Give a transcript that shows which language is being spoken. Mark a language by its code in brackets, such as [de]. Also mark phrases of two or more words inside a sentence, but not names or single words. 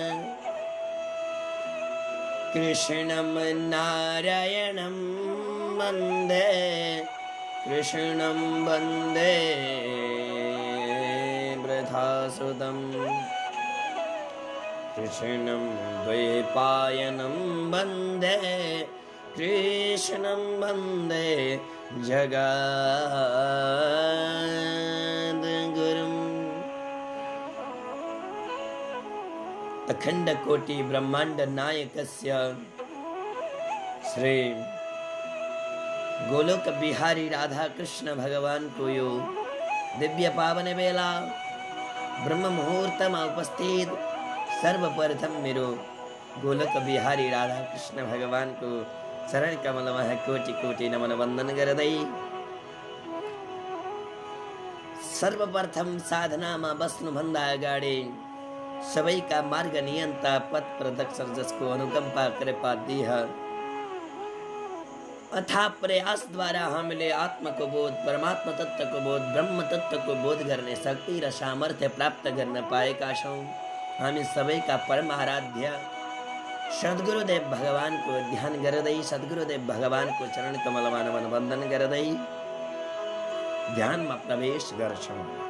[sa] कृष्णं नारायणं वन्दे कृष्णं वन्दे वृथासुतं कृष्णं द्वैपायनं वन्दे कृष्णं वन्दे जगद्गुरुम्। [ne] अखंड कोटि ब्रह्मांड नायकस्य श्री गोलोक बिहारी राधा कृष्ण भगवान को यो दिव्य पावन बेला ब्रह्म मुहूर्त में उपस्थित सर्वप्रथम मेरो गोलोक बिहारी राधा कृष्ण भगवान को चरण कमल में कोटि कोटि नमन वंदन गर्दै सर्वप्रथम साधना में बस्नु भन्दा अगाडि सबैका मार्ग नियन्ता पथ प्रदर्शक जसको अनुकंपा कृपा दिह अथा प्रयास द्वारा हामीले आत्मा को बोध परमात्मा तत्व को बोध ब्रह्म तत्व को बोध गर्ने शक्ति र सामर्थ्य प्राप्त गर्न पाएका छौं। हामी सबैका परम आराध्य सद्गुरुदेव भगवान को ध्यान गर्दै सद्गुरुदेव भगवान को चरण कमलमा नमन वन्दन गर्दै ध्यानमा प्रवेश गर्छौं।